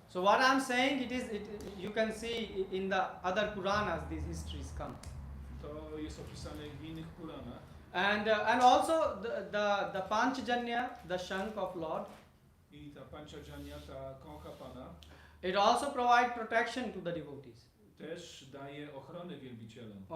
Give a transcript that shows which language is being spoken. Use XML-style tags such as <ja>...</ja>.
<en>So what I'm saying, you can see in the other Puranas these histories come.</en> <pl>To jest opisane w innych Puranach.</pl> <en>And also the Panchajanya, the Shank of Lord,</en> <pl>I ta Panchajanya, ta kącha Pana,</pl> <en>it also provides protection to the devotees.</en> <pl>też daje ochronę wielbicielom.</pl>